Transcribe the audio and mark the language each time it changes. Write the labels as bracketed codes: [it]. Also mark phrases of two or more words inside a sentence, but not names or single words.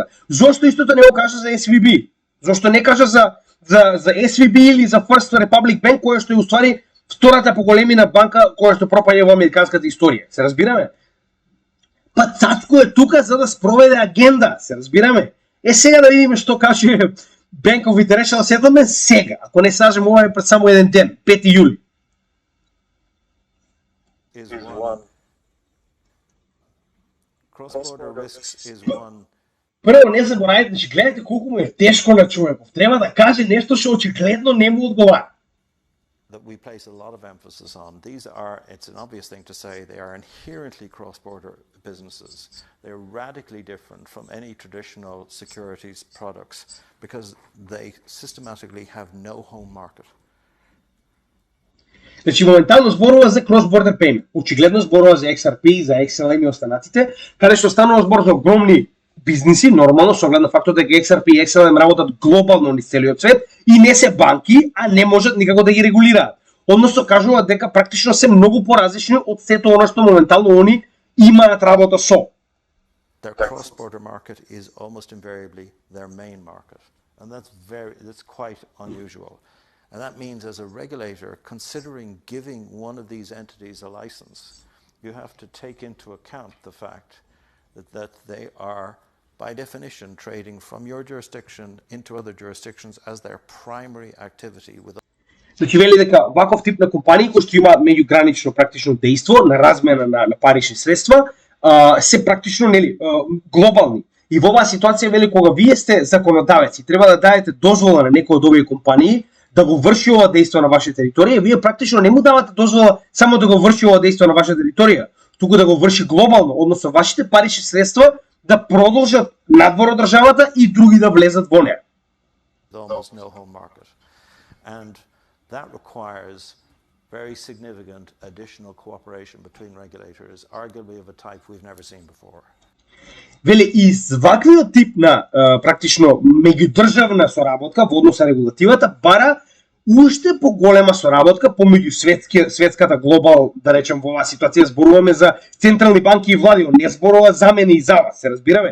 [mk] Зошто истото не го кажа за SVB? Зошто не кажа за SVB или за First Republic Bank, која што е уствари втората по големина банка која што пропаѓа во американската историја? Се разбираме? Па Цацко е тука за да спроведе агенда, се разбираме? Сега да видиме што каже Bank of International Settlement сега, ако не сажем ова е пред само еден ден, 5 јули. [en] Cross-border risks is one. [mk] Прво, не заборавайте, значи гледате колку му е тешко на човеков. Треба да каже нешто што очигледно не му одговара. [en] That we place a lot of emphasis on. These are, it's an obvious thing to say, they are inherently cross-border businesses. They're radically different from any traditional securities products because they systematically have no home market. [mk] Значи, моментално зборува за [en] cross-border payment. [mk] Очигледно зборува за XRP, за XLM и останатите, каде што станува збор за огромни бизниси, нормално, со оглед на фактот дека XRP и XLM работат глобално низ целиот свет и не се банки, а не можат никако да ги регулираат. Односно, кажуваат дека практично се многу поразлични од сето оно што моментално они имаат работа со. [en] Their cross-border market is almost invariably their main market, and that's quite unusual. And that means as a regulator, considering giving one of these entities a license, you have to take into account the fact that they are, by definition, trading from your jurisdiction into other jurisdictions as their primary activity. [mk] Значи вели дека ваков тип на компании кои што имаат меѓугранично практично дејство на размена на парични средства, се практично нели глобални. И во оваа ситуација вели кога вие сте законодавец и треба да дадете дозвола на некој од овие компании да го врши ова дејство на ваша територија, вие практично не му давате дозвола само да го врши ова дејство на ваша територија, туку да го врши глобално, односно вашите парични средства да продолжат надвор од државата и други да влезат во неа. [en] Almost no home market. And that requires very significant additional cooperation between regulators, arguably of a type we've never seen before. [mk] Вели и ваквиот тип на практично меѓудржавна соработка во однос на регулативата бара уште поголема соработка помеѓу светската глобал, да речем во оваа ситуација зборуваме за централни банки и влади, не зборува за мене и за вас, се разбираме?